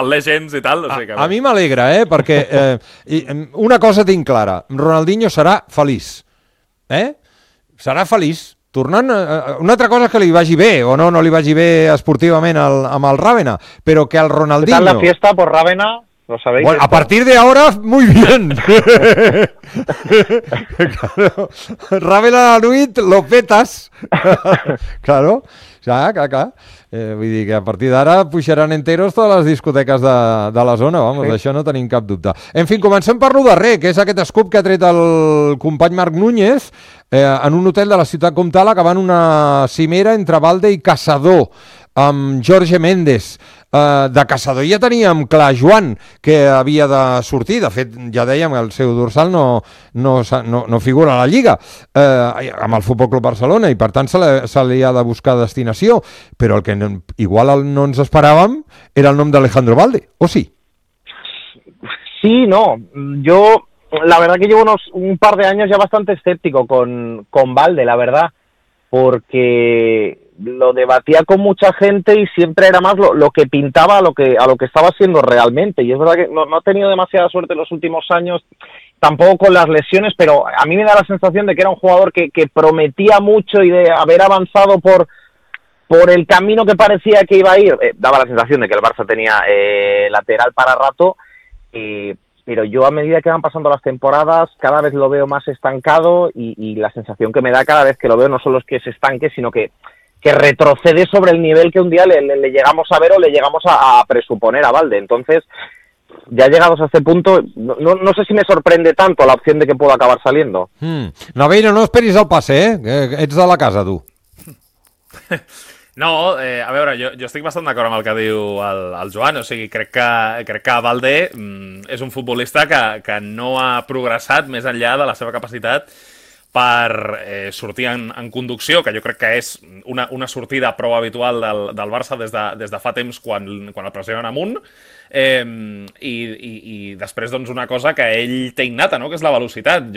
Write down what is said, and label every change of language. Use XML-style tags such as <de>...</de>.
<ca>del Legends i tal, o sigui que A bé. mi m'alegra, eh? Perquè una cosa tinc clara. Ronaldinho serà feliç. Eh? Serà feliç. Tornant, una altra cosa és que li vagi bé o no li vagi bé esportivament amb el Ravenna, però que el</ca> <es>¿Qué tal la</es> <ca>Ronaldinho...</ca> <es>fiesta por Ravenna? Lo sabéis. Bueno, a partir de ahora, muy bien. Ravenna la nuit, lo petas. Claro. Ja, clar.</es> <ca>Vull dir que a partir d'ara pujaran enteros totes les discoteques de la zona, vamos, sí. Això no tenim cap dubte. En fi, comencem per lo darrer, que és aquest scoop que ha tret el company Marc Núñez en un hotel de la ciutat comtal acabant una cimera entre Balde i Casado amb Jorge Méndez. De Casado ja teníem clar Joan que havia de sortir, de fet ja dèiem que el seu dorsal no figura a la Lliga amb el Futbol Club Barcelona i per tant se li ha de buscar destinació, però el que igual no ens esperàvem era el nom d'Alejandro Balde, o sí?</ca> <es>Sí, no, jo la verdad que llevo un par de años ya bastante escéptico con Balde, la verdad, porque lo debatía con mucha gente y siempre era más lo que pintaba a lo que estaba siendo realmente. Y es verdad que no ha tenido demasiada suerte en los últimos años, tampoco con las lesiones, pero a mí me da la sensación de que era un jugador que prometía mucho y de haber avanzado por el camino que parecía que iba a ir. Daba la sensación de que el Barça tenía lateral para rato, pero yo a medida que van pasando las temporadas cada vez lo veo más estancado y la sensación que me da cada vez que lo veo no solo es que se estanque, sino que retrocede sobre el nivel que un día le llegamos a ver o le llegamos a presuponer a Balde. Entonces, ya llegados a este punto, no sé si me sorprende tanto la opción de que pueda acabar saliendo.</es> <ca>Naveiro, no esperis el passe, eh? Ets de la casa, tu. No, a veure, jo estic bastant d'acord amb el que diu el Joan, o sigui, crec que Balde és un futbolista que no ha progressat més enllà de la seva capacitat per sortir en conducció, que jo crec que és una sortida prou habitual del Barça des de fa temps quan el pressionen amunt, i després doncs, una cosa que ell té innata, no? Que és la velocitat.</ca>